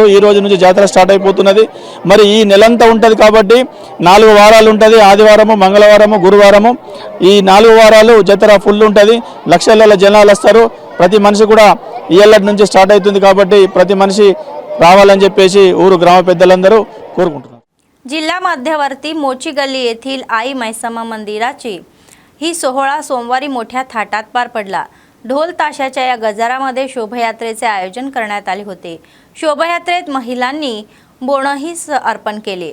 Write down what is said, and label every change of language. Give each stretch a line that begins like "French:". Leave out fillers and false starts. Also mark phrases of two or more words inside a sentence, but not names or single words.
Telugu: ఈ రోజు నుంచి జాతర స్టార్ట్ అయిపోతున్నది. మరి ఈ నెలంతా ఉంటుంది కాబట్టి 4 వారాలు ఉంటుంది. ఆదివారము, మంగళవారము, గురువారము, ఈ 4 వారాలు జాతర ఫుల్ ఉంటుంది. లక్షల జనాలు వస్తారు. ప్రతి మనిషి కూడా ఇయ్యల్లటి నుంచి स्टार्ट అవుతుంది కాబట్టి ప్రతి మనిషి రావాలని చెప్పేసి ఊరు గ్రామ పెద్దలందరూ కోరుకుంటున్నారు.
Marathi: जिल्हा मध्यवर्ती मोची गल्ली येथील आई मैसमा मंदिराची ही सोहळा सोमवारी मोठ्या थाटात पार पडला. ढोल ताशाच्या या गजारामध्ये शोभायात्रेचे आयोजन करण्यात आले होते। शोभायात्रेत महिलांनी बोणंही अर्पण केले।